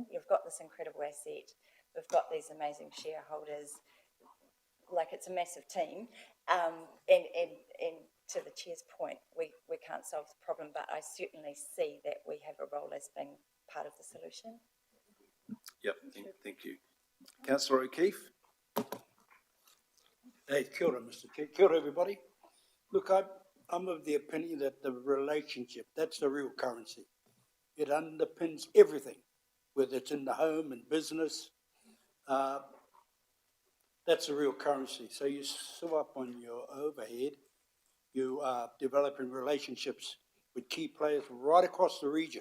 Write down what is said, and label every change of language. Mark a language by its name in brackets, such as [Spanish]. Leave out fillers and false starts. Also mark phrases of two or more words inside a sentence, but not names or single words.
[English] You've got this incredible asset, we've got these amazing shareholders, like it's a massive team, and to the chair's point, we can't solve the problem, but I certainly see that we have a role as being part of the solution. Yep, thank you. Councillor O'Keefe? [Māori] Hey, kia ora, [English] Mr. Chair. [Māori] Kia ora, [English] everybody. Look, I'm of the opinion that the relationship, that's the real currency. It underpins everything, whether it's in the home and business. That's the real currency. So you sew up on your overhead, you are developing relationships with key players right across the region.